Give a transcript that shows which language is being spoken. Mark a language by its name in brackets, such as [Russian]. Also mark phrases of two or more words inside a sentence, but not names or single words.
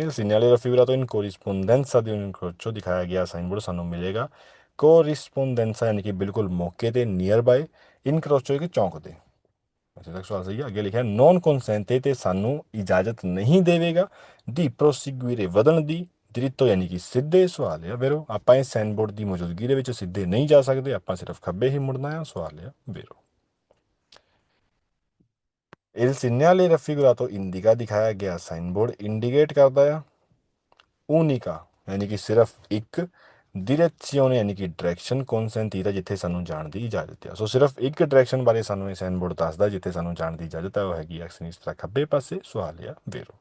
[Italian] segnale raffigurato in corrispondenza di incrocio [Punjabi] ਦਿਖਾਇਆ ਗਿਆ ਸਾਈਨ ਬੋਰਡ ਸਾਨੂੰ ਮਿਲੇਗਾ ਕੋਰਿਸਪੋਂਡੈਂਸਾ ਯਾਨੀ ਕਿ ਬਿਲਕੁਲ ਮੌਕੇ ਤੇ [English] near by, [Punjabi] ਇਨਕਰੋਚੋ ਇੱਕ ਚੌਂਕ ਤੇ। ਇੱਥੇ ਤੱਕ ਸਵਾਲ ਸਹੀ ਹੈ। ਅੱਗੇ ਲਿਖਿਆ [Italian] non consente [Punjabi] ਤੇ ਸਾਨੂੰ ਇਜਾਜ਼ਤ ਨਹੀਂ ਦੇਵੇਗਾ [Italian] di proseguire [Punjabi] ਵਧਣ ਦੀ ਦ੍ਰਿਤੋ ਯਾਨੀ ਕਿ ਸਿੱਧੇ। ਸਵਾਲ ਆ ਵੇਰੋ, ਆਪਾਂ ਇਸ ਸਾਈਨ ਬੋਰਡ ਦੀ ਮੌਜੂਦਗੀ ਦੇ ਵਿੱਚ ਸਿੱਧੇ ਨਹੀਂ ਜਾ ਸਕਦੇ, ਆਪਾਂ ਸਿਰਫ ਖੱਬੇ ਹੀ ਮੁੜਨਾ ਆ। ਸਵਾਲ ਆ ਵੇਰੋ। [Italian] il segnale raffigurato indica [Punjabi] ਦਿਖਾਇਆ ਗਿਆ ਸਾਈਨ ਬੋਰਡ ਇੰਡੀਕੇਟ ਕਰਦਾ ਆ ਉਨਿਕਾ ਯਾਨੀ ਕਿ ਸਿਰਫ ਇੱਕ, ਡਿਰੈzione ਯਾਨੀ ਕਿ ਡਾਇਰੈਕਸ਼ਨ, ਕੌਨਸੈਂਟੀਰਾ ਜਿੱਥੇ ਸਾਨੂੰ ਜਾਣ ਦੀ ਇਜਾਜ਼ਤ ਹੈ। ਸੋ ਸਿਰਫ ਇੱਕ ਡਾਇਰੈਕਸ਼ਨ ਬਾਰੇ ਸਾਨੂੰ ਇਹ ਸਾਈਨ ਬੋਰਡ ਦੱਸਦਾ ਜਿੱਥੇ ਸਾਨੂੰ ਜਾਣ ਦੀ ਇਜਾਜ਼ਤ ਹੈ, ਉਹ ਹੈਗੀ ਸਿਨਿਸਤਰਾ ਖੱਬੇ ਪਾਸੇ। ਸਵਾਲ ਆ ਵੇਰੋ।